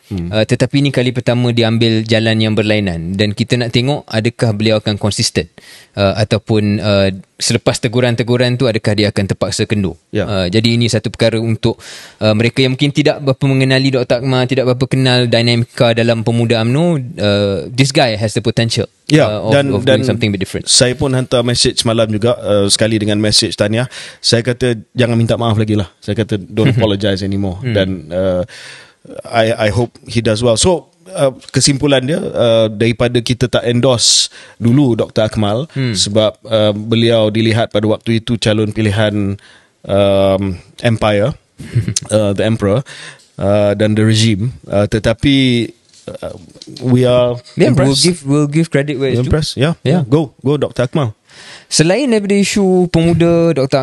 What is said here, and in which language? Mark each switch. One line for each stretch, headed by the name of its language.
Malay: Tetapi ini kali pertama dia ambil jalan yang berlainan, dan kita nak tengok adakah beliau akan konsisten ataupun selepas teguran-teguran tu adakah dia akan terpaksa kendur. Jadi ini satu perkara untuk mereka yang mungkin tidak berapa mengenali Dr. Akmal, tidak berapa kenal dinamika dalam pemuda UMNO.
English: This guy has the potential of doing something bit different.
Malay: Saya pun hantar message semalam juga, sekali dengan message tahniah. Saya kata jangan minta maaf lagi lah. Saya kata
English: don't apologize anymore.
Malay: Dan
English: I hope he does well.
Malay: So kesimpulan dia, daripada kita tak endorse dulu Dr. Akmal sebab beliau dilihat pada waktu itu calon pilihan empire,
English: the emperor,
Malay: dan
English: the regime,
Malay: tetapi
English: we are impressed. We'll give credit where it's due. Impressed. Go Dr. Akmal.
Malay: Selain daripada isu pemuda Dr.